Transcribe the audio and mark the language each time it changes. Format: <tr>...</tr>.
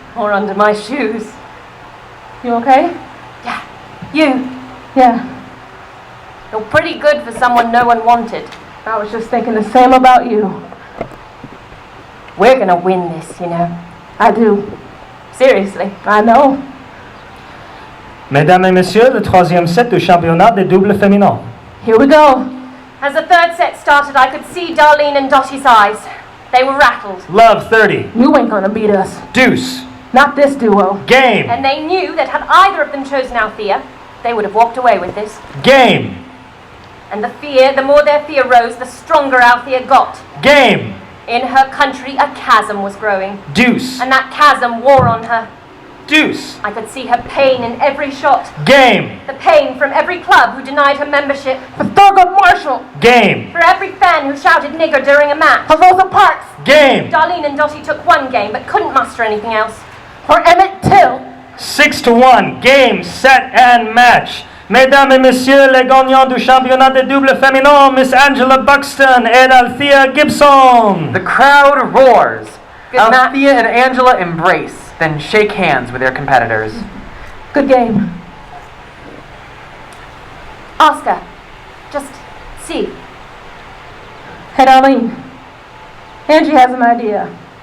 <en>Or under my shoes. You okay? You, Yeah. you're pretty good for someone no one wanted. I was just thinking the same about you. We're gonna win this, you know. I do. Seriously. I know.</en> <fr>Mesdames et messieurs, le troisième set du championnat de double féminin.</fr> <en>Here we go. As the third set started, I could see Darlene and Dottie's eyes. They were rattled. Love, 30. You ain't gonna beat us. Deuce. Not this duo. Game. And they knew that had either of them chosen Althea, they would have walked away with this. Game. And the more their fear rose, the stronger Althea got. Game. In her country, a chasm was growing. Deuce. And that chasm wore on her. Deuce. I could see her pain in every shot. Game. The pain from every club who denied her membership. For Thurgood Marshall. Game. For every fan who shouted nigger during a match. For Rosa Parks. Game. Darlene and Dottie took one game, but couldn't muster anything else. For Emmett Till. 6-1. Game, set and match.</en> <fr>Mesdames et messieurs, les gagnants du championnat de double féminin, Miss Angela Buxton and Althea Gibson.</fr> <en>The crowd roars. Good Althea and Angela embrace, then shake hands with their competitors. Good game. Oscar, just see. Hey Darlene. Angie has an idea.</en>